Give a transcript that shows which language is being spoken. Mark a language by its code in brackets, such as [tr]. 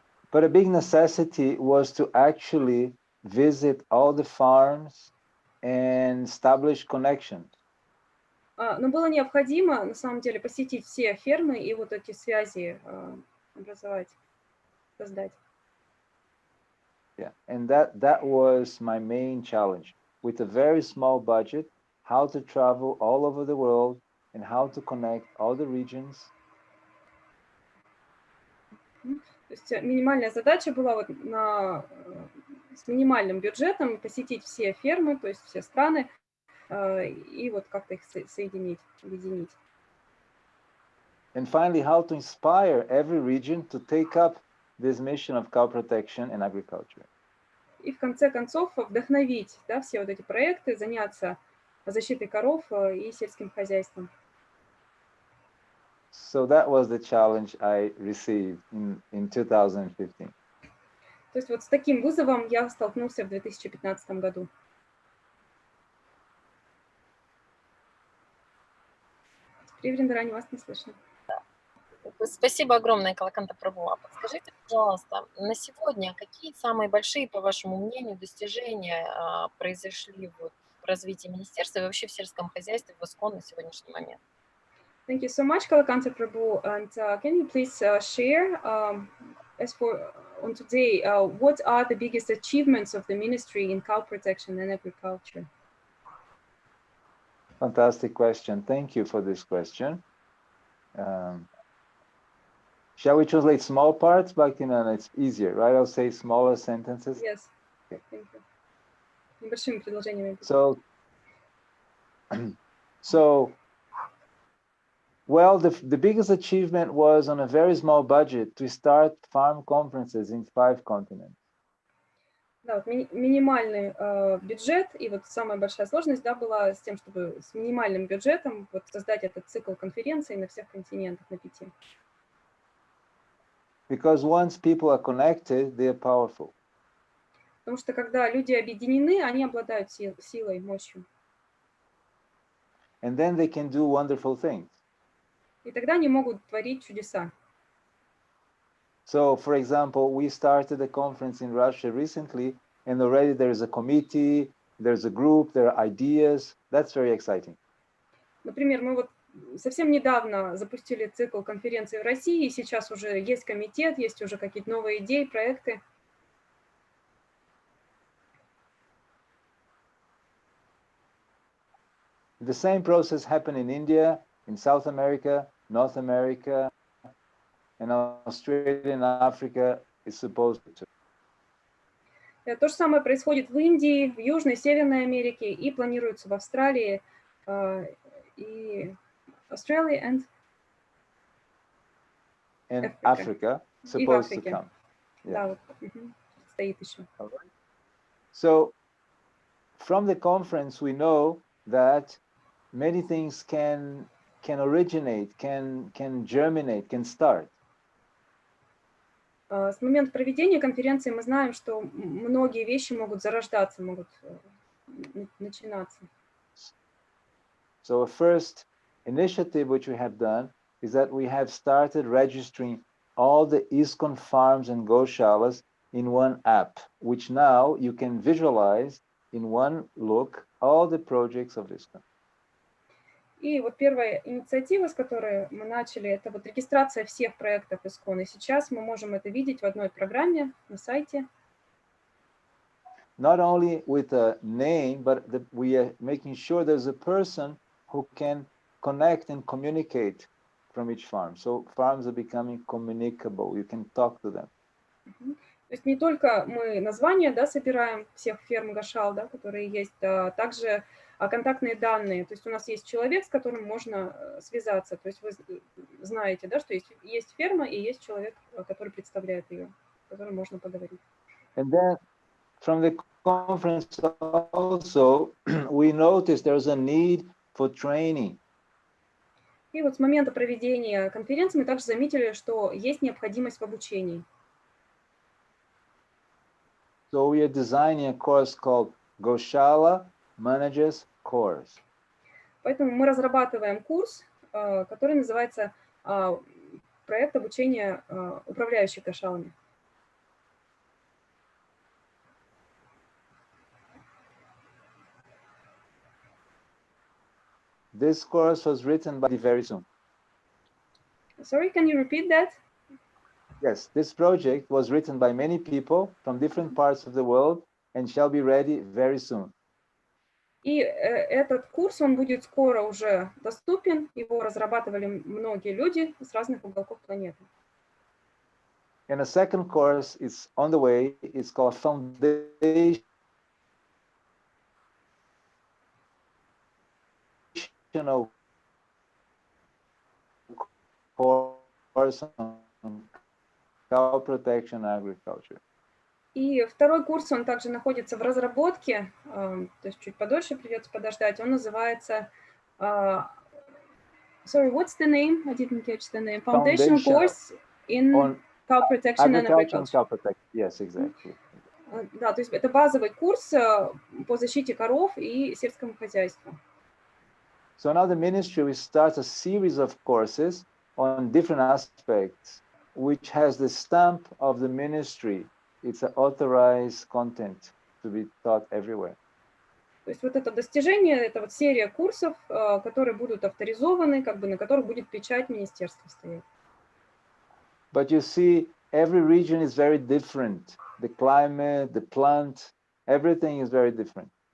[en] But a big necessity was to actually visit all the farms and establish connections. [ru] Но было необходимо, на самом деле, посетить все фермы и вот эти связи образовать, создать. [en] Yeah, and that was my main challenge. With a very small budget, how to travel all over the world and how to connect all the regions. [ru] То есть минимальная задача была вот на с минимальным бюджетом посетить все фермы, то есть все страны, и вот как-то их соединить, объединить. [en] And finally, how to inspire every region to take up this mission of cow protection and agriculture. [ru] И в конце концов вдохновить, да, все вот эти проекты, заняться защитой коров и сельским хозяйством. [en] So that was the challenge I received in 2015. [ru] То есть вот с таким вызовом я столкнулся в 2015 году. Привет, вас не слышно. Спасибо огромное, Калаканты прабху. А подскажите, пожалуйста, на сегодня какие самые большие, по вашему мнению, достижения произошли в развитии министерства и вообще в сельском хозяйстве в ИСККОН на сегодняшний момент? [en] Thank you so much, Kalakanты prabhu. And can you please share, as for on today, what are the biggest achievements of the ministry in cow protection and agriculture? Fantastic question. Thank you for this question. Shall we translate small parts, Bhaktivinoda? It's easier, right? I'll say smaller sentences. Yes. Okay. Thank you. [ru] Небольшими предложениями. [en] Well, the biggest achievement was on a very small budget to start farm conferences in 5 continents. [ru] Да, вот минимальный бюджет, и вот самая большая сложность, да, была с тем, чтобы с минимальным бюджетом вот создать этот цикл конференций на всех континентах, на 5. [en] Because once people are connected, they are powerful. [ru] Потому что когда люди объединены, они обладают силой, мощью. [en] And then they can do wonderful things. [ru] И тогда они могут творить чудеса. [en] So, for example, we started a conference in Russia recently, and already there is a committee, there's a group, there are ideas. That's very exciting. [ru] Например, мы вот совсем недавно запустили цикл конференций в России, и сейчас уже есть комитет, есть уже какие-то новые идеи, проекты. [en] The same process happened in India, in South America, North America, and Australia and Africa is supposed to. [ru] То же самое происходит в Индии, в Южной, Северной Америке и планируется в Австралии и Australia [en] and Africa supposed to come. [ru] Да, вот, стоит еще. [en] So from the conference we know that many things can originate, can germinate, can start. [ru] С момента проведения конференции мы знаем, что многие вещи могут зарождаться, могут начинаться. [en] So a first initiative which we have done is that we have started registering all the ИСККОН farms and goshalas in one app, which now you can visualize in one look all the projects of ИСККОН. [ru] И вот первая инициатива, с которой мы начали, это вот регистрация всех проектов ИСККОН. И сейчас мы можем это видеть в одной программе на сайте. [en] Not only with a name, but we are making sure there's a person who can connect and communicate from each farm. So farms are becoming communicable. You can talk to them. [ru] То есть не только мы названия, да, собираем всех ферм гошал, да, которые есть, а также контактные данные. То есть у нас есть человек, с которым можно связаться. То есть вы знаете, да, что есть ферма и есть человек, который представляет ее, с которым можно поговорить. [en] And then from the conference also, we noticed there's a need for training. [ru] И вот с момента проведения конференции мы также заметили, что есть необходимость в обучении. [en] So we are designing a course called Goshala Managers Course. [ru] Поэтому мы разрабатываем курс, который называется проект обучения управляющих гошалами. [en] This course was written by very soon. Sorry, can you repeat that? Yes, this project was written by many people from different parts of the world and shall be ready very soon. [ru] И этот курс, он будет скоро уже доступен. Его разрабатывали многие люди с разных уголков планеты. [en] And a second course is on the way. It's called Foundational Course on Cow Protection Agriculture. [ru] И второй курс, он также находится в разработке, то есть чуть подольше придется подождать. Он называется, [en] sorry, what's the name? I didn't catch the name. Foundation course in cow protection and agriculture. Cow protection. Yes, exactly. [ru] Да, то есть это базовый курс по защите коров и сельскому хозяйству. [en] So now the ministry will start a series of courses on different aspects, which has the stamp of the ministry. It's an authorized content to be taught everywhere. [ru] То есть вот это достижение, это вот серия курсов, которые будут авторизованы, как бы на которых будет печать министерства стоять. [en] But you see, every region is very different. The climate, the plant, everything is very different.